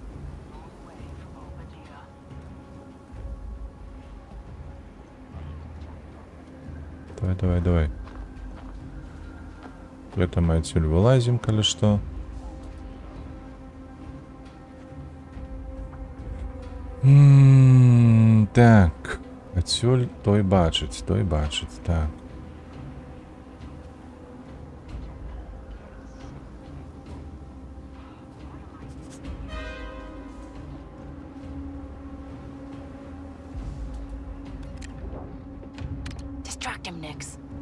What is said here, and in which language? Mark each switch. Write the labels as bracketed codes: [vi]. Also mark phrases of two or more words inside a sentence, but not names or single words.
[be] Давай. Гэта мы адсюль вылазім, калі што. Так. Адсюль той бачыць, так. [en] Distract him, Nix.